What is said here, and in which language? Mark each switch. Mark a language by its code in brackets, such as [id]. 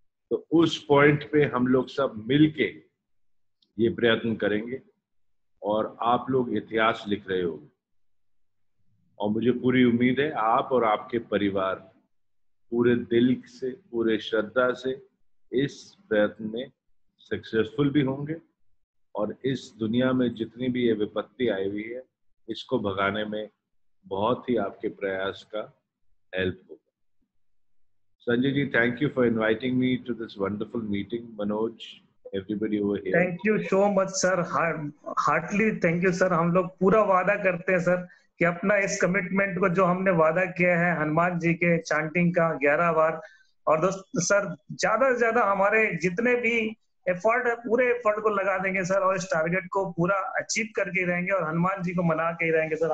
[hi] तो उस पॉइंट पे हम लोग सब मिलके ये प्रयत्न करेंगे और आप लोग इतिहास लिख रहे होगे, और मुझे पूरी उम्मीद है आप और आपके परिवार पूरे दिल से, पूरे श्रद्धा से इस प्रयत्न में सक्सेसफुल भी होंगे, और इस दुनिया में जितनी भी ये विपत्ति आई हुई है इसको भगाने में बहुत ही आपके प्रयास का हेल्प होगा। [en] Sanjay ji, thank you for inviting me to this wonderful meeting. Manoj, everybody over here. Thank you so much sir, heartly thank you sir. [hi] हम लोग पूरा वादा करते हैं सर कि अपना इस कमिटमेंट को जो हमने वादा किया है हनुमान जी के चांटिंग का 11 बार, और दोस्त सर ज्यादा से ज्यादा हमारे जितने भी एफर्ट है पूरे एफर्ट को लगा देंगे सर, और इस टारगेट को पूरा अचीव करके ही रहेंगे और हनुमान जी को मना के ही रहेंगे सर।